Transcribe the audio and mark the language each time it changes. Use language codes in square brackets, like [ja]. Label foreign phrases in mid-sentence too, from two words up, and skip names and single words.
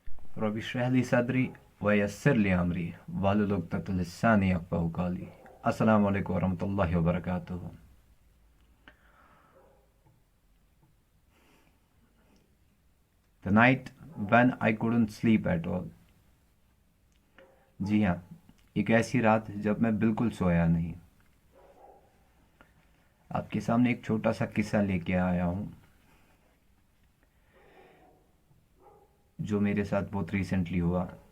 [ar] رب اشرح لي صدري ويسر لي أمري واحلل عقدة من لساني يفقهوا قولي. السلام عليكم ورحمة الله وبركاته. [en] The night when I couldn't sleep at all. [hi] जी हाँ, एक ऐसी रात जब मैं बिल्कुल सोया नहीं। आपके सामने एक छोटा सा किस्सा लेके आया हूँ जो मेरे साथ बहुत रिसेंटली हुआ।